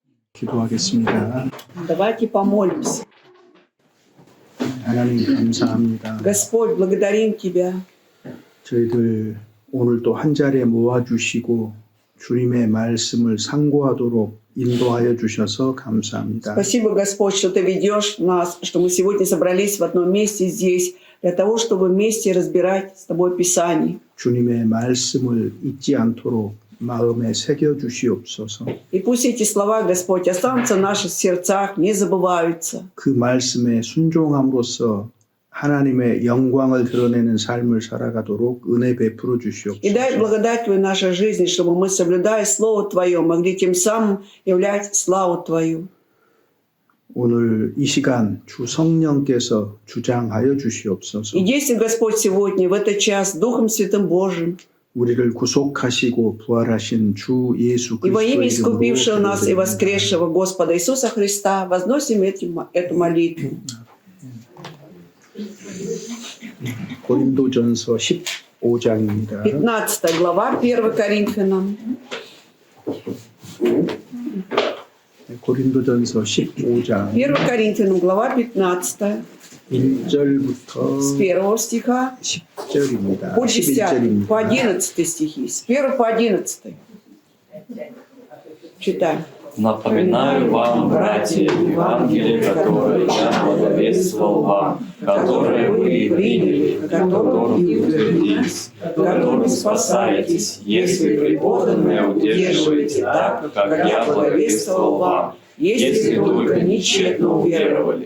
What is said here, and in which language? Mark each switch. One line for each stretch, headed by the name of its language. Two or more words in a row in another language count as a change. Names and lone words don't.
Korean: 기도하겠습니다.
Russian: Давайте помолимся.
Korean: 하나님 감사합니다.
Russian: Господь, благодарим Тебя.
Korean: 저희들 오늘 또 한 자리에 모아주시고 주님의 말씀을 상고하도록 인도하여 주셔서 감사합니다.
Russian: Спасибо, Господь, что Ты ведешь нас, что мы сегодня собрались в одном месте здесь, для того, чтобы вместе разбирать с Тобой Писание.
Korean: 주님의 말씀을 잊지 않도록 마음에 새겨 주시옵소서.
Russian: И пусть эти слова, Господь, останутся в наших сердцах, не забываются.
Korean: 그 말씀에 순종함으로써 하나님의 영광을 드러내는 삶을 살아가도록 은혜 베풀어 주시옵소서.
Russian: И дай благодать Твою в нашей жизни, чтобы мы, соблюдая Слово Твое, могли тем самым являть славу Твою.
Korean: 오늘 이 시간 주 성령께서 주장하여 주시옵소서.
Russian: И действуй, Господь, сегодня, в этот час, Духом Святым Божьим.
Korean: 우리를 구속하시고 부활하신 주 예수
Russian: И во имя
Korean: 그리스도의
Russian: искупившего нас и
Korean: 이름으로
Russian: воскресшего Господа Иисуса Христа возносим эту молитву.
Korean: 고린도전서 15장입니다.
Russian: 15 глава, 1 Коринфянам.
Korean: 고린도전서 15장
Russian: 1 Коринфянам, глава 15,
Korean: 1절부터
Russian: с 1 стиха
Korean: 10절입니다.
Russian: по 10, по
Korean: 11절입니다.
Russian: 11 стихи. С 1 по 11. Читаем. Напоминаю вам, братья, Евангелие, которое я благовествовал вам, которое вы приняли, в котором и утвердились, которым спасаетесь, если преподанное удерживаете так, как я благовествовал вам, если только нечетно уверовали.